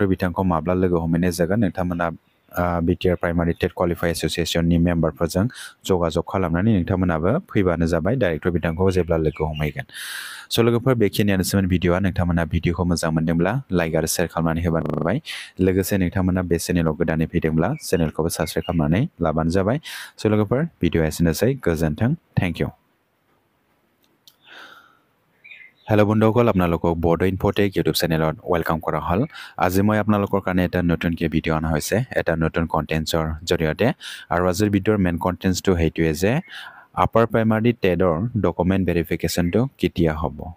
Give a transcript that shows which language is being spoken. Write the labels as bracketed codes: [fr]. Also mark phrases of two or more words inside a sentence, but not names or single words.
[brx] बिथांखौ माब्ला लोगो हमहैनाय जागोन नोंथांमोना बिटिआर प्राइमारि टेट क्वालिफाइ एसोसिएशननि मेम्बारफोरजों जगाजग खालामनानै नोंथांमोनाबो फैबानो जाबाय डाइरेक्टर बिथांखौ जेब्ला लोगो हमहैगोन स' लोगोफोर बेखिनियानोसैमोन भिडिअ'आ नोंथांमोना भिडिअ'खौ मोजां मोनदोंब्ला लाइक आरो शेयार खालामनानै होबानो जाबाय लोगोसे नोंथांमोना बे चेनेलाव गोदानै फैदोंब्ला चेनेलखौबो साबस्क्राइब खालामनानै लाबानो जाबाय स' लोगोफोर भिडिअ'आ एसेनोसै गोजोन्थों [en] thank you [as] হেল্ল' বন্ধুসকল আপোনালোকক বড়ো ইনফ'টেক ইউটিউব চেনেলত ৱেলকাম কৰা হ'ল আজি মই আপোনালোকৰ কাৰণে এটা নতুনকৈ ভিডিঅ' অনা হৈছে এটা নতুন কণ্টেণ্টছৰ জৰিয়তে আৰু আজিৰ ভিডিঅ'ৰ [en] main contents [as] সেইটোৱে যে [en] upper primary TET document verification [as] কেতিয়া হ'ব